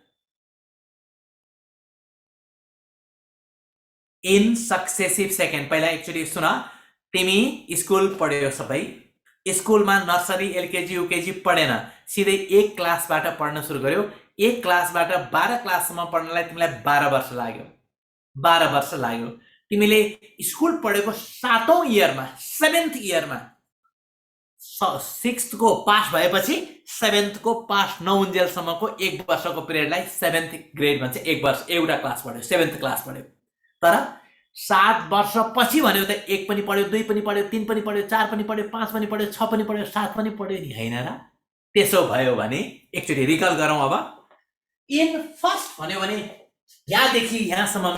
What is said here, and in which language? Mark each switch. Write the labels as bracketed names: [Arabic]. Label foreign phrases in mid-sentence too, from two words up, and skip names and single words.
[English] in successive second [Nepali] पहिला एकचोटि सुन तिमी स्कुल पढ्यौ सबै स्कुलमा नर्सरी एलकेजी युकेजी पढेन सिधै एक क्लासबाट पढ्न सुरु गर्यो एक क्लासबाट 12 क्लाससम्म पढ्नलाई तिमीलाई 12 वर्ष लाग्यो 12 वर्ष लाग्यो तिमीले स्कुल पढेको 7औं इयरमा 7th इयरमा 6th को पास भएपछि 7th को पास नहुन्जेलसम्मको एक वर्षको पिरियडलाई 7th ग्रेड भन्छ एक वर्ष एउटा क्लास पढ्यो 7th क्लास पढ्यो तर 7 वर्षपछि भन्यो त 1 पनि पढ्यो 2 पनि पढ्यो 3 पनि पढ्यो 4 पनि पढ्यो 5 पनि पढ्यो 6 पनि पढ्यो 7 पनि पढ्यो नि हैन र त्यसो भयो भने एकचोटि रिकल गरौँ अब [English] in first [Nepali] भन्यो भने यहाँदेखि यहाँसम्म